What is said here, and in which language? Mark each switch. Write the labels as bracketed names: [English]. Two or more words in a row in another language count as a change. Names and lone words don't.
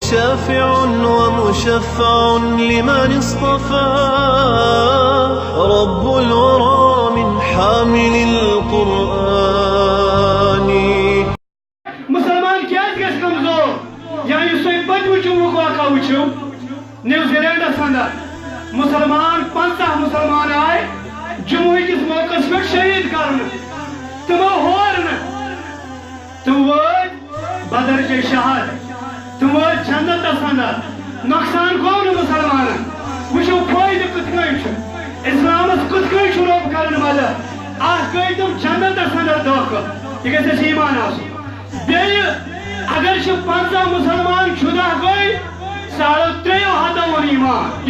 [Arabic] شافع ومشفع لمن اصطفى رب الورى من حامل القرآن. [Kashmiri] مسلمان کیاز گژھِ کمزور یا یُس تۄہہِ پٔتمہِ جمعُک واقعہ وٕچھِو نیوزی لینڈس اندر مسلمان 50 مسلمان آئے جمعہ کس موقع پہ شہید کرنے تمو ہور نہ تم وٲتۍ بدر کے شہاد تم وٲتۍ جنتس اندر نقصان گوٚو نہٕ مسلمانن وٕچھِو فٲیدٕ کِتھ کٔنۍ چھُ اسلامس کِتھ کٔنۍ چھُ رۄب کران مدد اکھ گٔے تم جنتس اندر دٲخل یہِ گژھِ اَسہِ ایٖمان آسُن بیٚیہِ اگر چھِ 50 مسلمان شُدہ گٔے 350 وون ایٖمان یہِ